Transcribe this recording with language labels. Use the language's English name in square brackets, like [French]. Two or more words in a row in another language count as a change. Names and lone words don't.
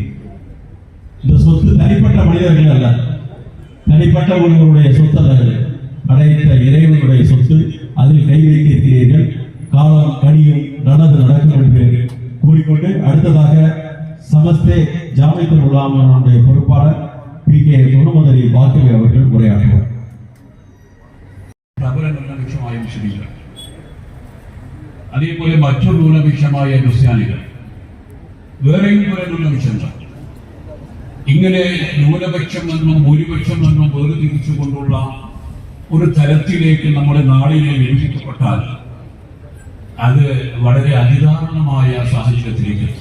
[Tamil] இந்த சொத்து தனிப்பட்ட மனிதர்கள் அல்ல, தனிப்பட்ட ஒருவருடைய சொத்து அல்ல, படைத்த இறைவனுடைய சொத்து. அதில் கை வைத்து இருக்கிறீர்கள். காலம் கனியும், நல்லது நடக்கும் என்று கூறிக்கொண்டு அடுத்ததாக சமஸ்தே ஜாமியத்துல் உலமாவுடைய பொறுப்பாளர் PK முகமது அலி பாக்கிவி அவர்கள் உரையாற்றுவார். [Malayalam] പ്രബല ന്യൂനപക്ഷമായ മുസ്ലിങ്ങൾ, അതേപോലെ മറ്റൊരു ന്യൂനപക്ഷമായ ക്രിസ്ത്യാനികൾ, വേറെയും കുറെ ന്യൂനപക്ഷങ്ങൾ. ഇങ്ങനെ ന്യൂനപക്ഷം എന്നും ഭൂരിപക്ഷം എന്നും വേർതിരിച്ചുകൊണ്ടുള്ള ഒരു തരത്തിലേക്ക് നമ്മുടെ നാടിനെ വിഭജിക്കപ്പെട്ടാൽ അത് വളരെ അതിദാരുണമായ സാഹചര്യത്തിലേക്ക് എത്തും.